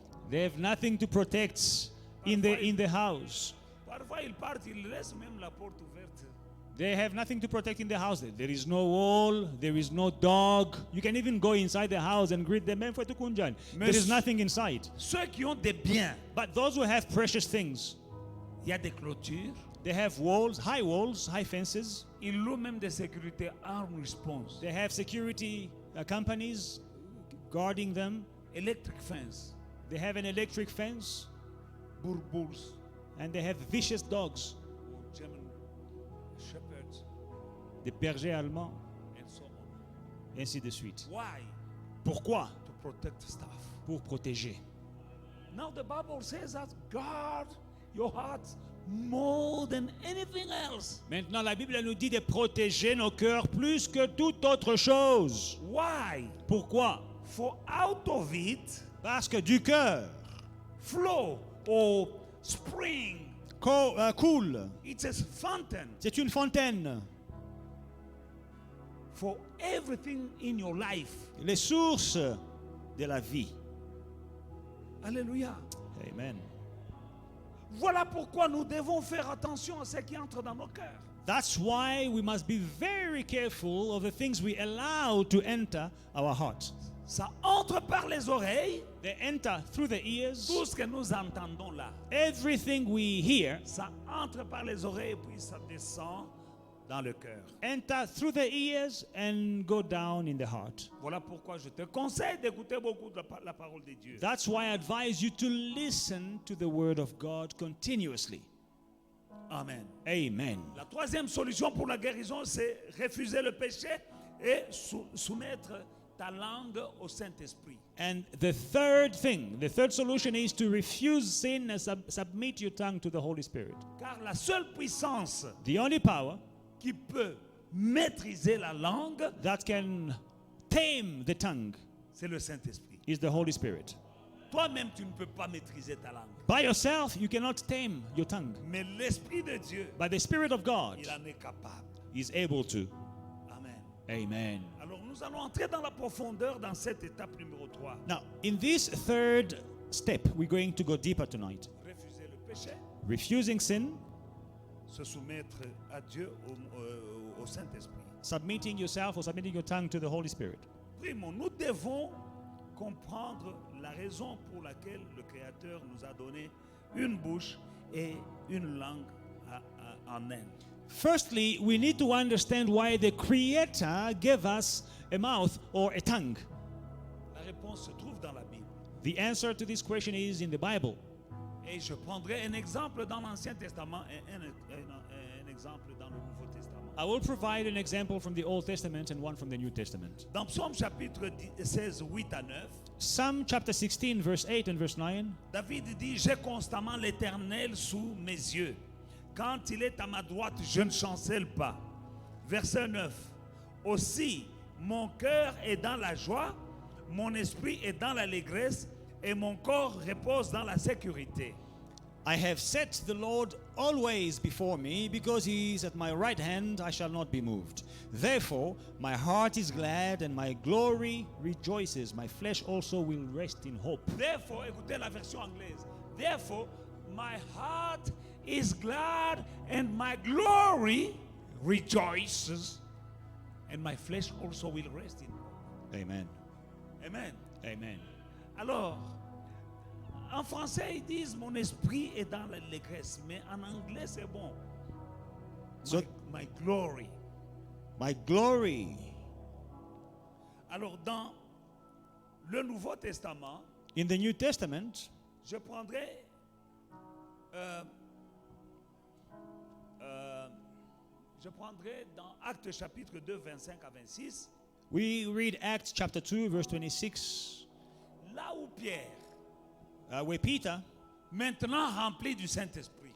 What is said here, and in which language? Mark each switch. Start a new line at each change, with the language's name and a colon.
English: They have nothing to protect in the house.
French: Parfois ils partent, ils laissent même la porte ouverte.
English: They have nothing to protect in the house. There is no wall. There is no dog. You can even go inside the house and greet them. There is nothing inside.
French: Ceux qui ont des biens,
English: But those who have precious things,
French: il y a des clôtures,
English: they have walls, high fences.
French: ils louent même des sécurités armed response,
English: They have security companies guarding them. electric fence, They have an electric fence,
French: bourbours,
English: and they have vicious dogs. German shepherds,
French: Des bergers allemands,
English: and so on.
French: ainsi de suite.
English: Why?
French: Pourquoi?
English: To protect stuff.
French: Pour protéger.
English: Now the Bible says that guard your heart more than anything else.
French: Maintenant, la Bible nous dit de protéger nos cœurs plus que toute autre chose.
English: Why?
French: Pourquoi?
English: For out of it
French: Parce que du cœur
English: flow au spring.
French: Coule.
English: It's a fountain
French: C'est une fontaine.
English: for everything in your life.
French: Les sources de la vie. Alléluia.
English: Amen.
French: Voilà pourquoi nous devons faire attention à ce qui entre dans nos cœurs.
English: That's why we must be very careful of the things we allow to enter our hearts.
French: Ça entre par les oreilles.
English: They enter through the ears.
French: Tout ce que nous entendons là,
English: Everything we hear
French: ça entre par les oreilles et puis ça descend dans le cœur.
English: enter through the ears and go down in the heart.
French: Voilà pourquoi je te conseille d'écouter beaucoup de la parole de Dieu.
English: That's why I advise you to listen to the word of God continuously.
French: Amen.
English: Amen.
French: La troisième solution pour la guérison, c'est refuser le péché et soumettre ta langue au Saint-Esprit.
English: And the third thing, the third solution is to refuse sin and submit your tongue to the Holy Spirit.
French: Car la seule puissance
English: The only power
French: qui peut maîtriser la langue,
English: that can tame the tongue
French: c'est le Saint-Esprit.
English: is the Holy Spirit.
French: Toi-même, tu ne peux pas maîtriser ta langue.
English: By yourself, you cannot tame your tongue.
French: Mais l'Esprit de Dieu,
English: But the Spirit of God
French: il en est capable.
English: is able to.
French: Amen.
English: Amen.
French: Alors nous allons entrer dans la profondeur dans cette étape numéro 3.
English: Now, in this third step, we're going to go deeper tonight.
French: Refuser le péché,
English: Refusing sin,
French: se soumettre à Dieu, au Saint-Esprit.
English: submitting yourself or submitting your tongue to the Holy Spirit.
French: Primo, nous devons comprendre la raison pour laquelle le Créateur nous a donné une bouche et une langue en elle.
English: Firstly, we need to understand why the Creator gave us a mouth or a tongue.
French: La réponse se trouve dans la Bible.
English: The answer to this question is in the Bible.
French: Et je prendrai un exemple dans l'Ancien Testament et un exemple dans le Nouveau Testament.
English: I will provide an example from the Old Testament and one from the New Testament.
French: Dans Psaume chapitre 16, 8 à 9,
English: Psalm chapter 16, verse 8 and verse 9.
French: David dit, j'ai constamment l'Éternel sous mes yeux. Quand il est à ma droite, je ne chancelle pas. Verset 9. Aussi, mon cœur est dans la joie, mon esprit est dans l'allégresse, et mon corps repose dans la sécurité.
English: I have set the Lord always before me, because he is at my right hand, I shall not be moved. Therefore, my heart is glad and my glory rejoices. My flesh also will rest in hope.
French: Therefore, écoutez la version anglaise.
English: Therefore, my heart is glad and my glory rejoices, and my flesh also will rest in hope. Amen. Amen. Amen.
French: Alors, en français, ils disent mon esprit est dans l'allégresse, mais en anglais, c'est bon.
English: So- My glory. My glory.
French: Alors, dans le Nouveau Testament,
English: In the New Testament,
French: je prendrai dans Actes chapitre 2, 25 à 26,
English: we read Acts chapter 2, verse 26,
French: là où Pierre,
English: where Peter,
French: maintenant rempli du Saint-Esprit.